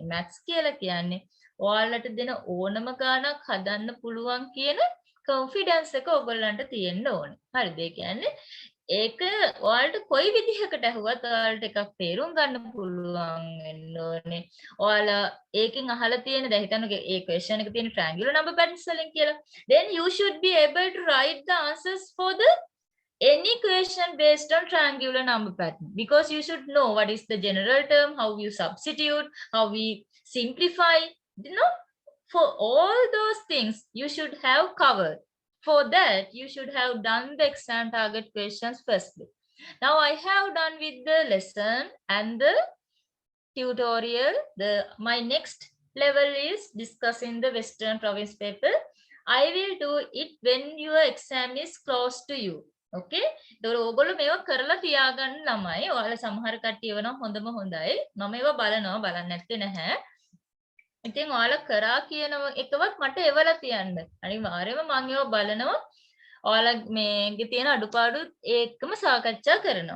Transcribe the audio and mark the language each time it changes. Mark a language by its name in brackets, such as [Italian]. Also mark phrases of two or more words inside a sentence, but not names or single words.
[Sinhala] මැත්ස් කියලා කියන්නේ ඔයාලට දෙන ඕනම ගානක් හදන්න පුළුවන් කියන කොන්ෆිඩන්ස් එක ඔයගොල්ලන්ට තියෙන්න ඕනේ. හරිද? ඒ කියන්නේ ඒක ඔයාලට කොයි විදිහකට ඇහුවත් ඔයාලට එකක් තේරුම් ගන්න පුළුවන් වෙන්න ඕනේ. ඔයාලා ඒකෙන් අහලා තියෙන දැන් හිතන්න ඒ question එක තියෙන [English] triangular number patterns [Sinhala] වලින් කියලා. [English] Then you should be able to write the answers for the any question based on triangular number pattern, because you should know what is the general term, how you substitute, how we simplify, you know, for all those things you should have covered. For that you should have done the exam target questions firstly. Now I have done with the lesson and the tutorial. My next level is discussing the Western Province paper. I will do it when your exam is close to you. [Sinhala] Okay, ඒතකොට ඕගොල්ලෝ මේවා කරලා තියාගන්න ළමයි. ඔයාලා සමහර කට්ටිය වෙනවා හොඳම හොඳයි. මම ඒවා බලනවා බලන්න නැත්තේ නැහැ. ඉතින් ඔයාලා කරා කියන එකවත් මට එවලා තියන්න. අනිවාර්යයෙන්ම මම ඒවා බලනවා. ඔයාලා මේකේ තියෙන අඩුපාඩු ඒකම සාකච්ඡා කරනවා.